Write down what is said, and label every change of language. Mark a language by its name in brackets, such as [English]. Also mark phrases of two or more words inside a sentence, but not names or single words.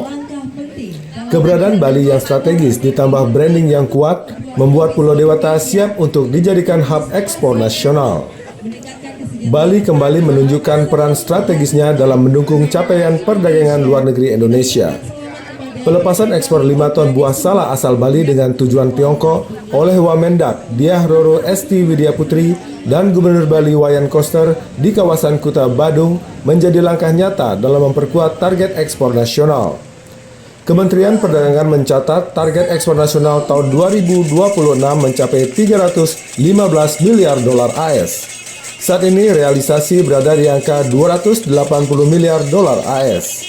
[Indonesian] Keberadaan Bali yang strategis ditambah branding yang kuat membuat Pulau Dewata siap untuk dijadikan hub ekspor nasional. Bali kembali menunjukkan peran strategisnya dalam mendukung capaian perdagangan luar negeri Indonesia. Pelepasan ekspor 5 ton buah salak asal Bali dengan tujuan Tiongkok oleh Wamendak Diah Roro Esti Widya Putri dan Gubernur Bali Wayan Koster di kawasan Kuta Badung menjadi langkah nyata dalam memperkuat target ekspor nasional. Kementerian Perdagangan mencatat target ekspor nasional tahun 2026 mencapai 315 miliar dolar AS. Saat ini realisasi berada di angka 280 miliar dolar AS.